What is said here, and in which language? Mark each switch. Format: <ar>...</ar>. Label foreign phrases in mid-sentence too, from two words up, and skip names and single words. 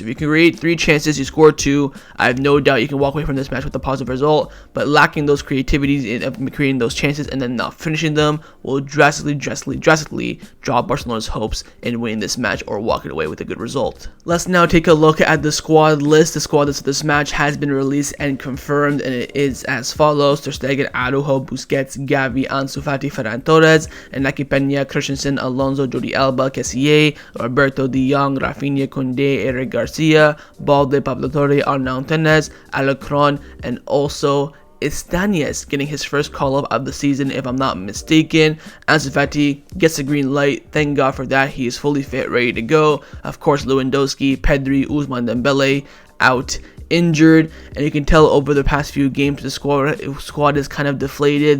<en>If you can create 3 chances, you score 2, I have no doubt you can walk away from this match with a positive result, but lacking those creativities in creating those chances and then not finishing them will drastically drop Barcelona's hopes in winning this match or walking away with a good result. Let's now take a look at the squad list. The squad list of this match has been released and confirmed, and it is as follows: Ter Stegen, Araujo, Busquets, Gavi, Ansu Fati, Ferran Torres, Enrique Peña, Christensen, Alonso, Jordi Alba, Kessie, Roberto De Jong, Raphinha, Kounde, Eric Garcia, Balde, Pablo Torre, Arnau Tenes, Alecron, and also Istañez getting his first call-up of the season, if I'm not mistaken. Ansu Fati gets a green light. Thank God for that. He is fully fit, ready to go. Of course, Lewandowski, Pedri, Ousmane Dembele out injured, and you can tell over the past few games the squad is kind of deflated.</en>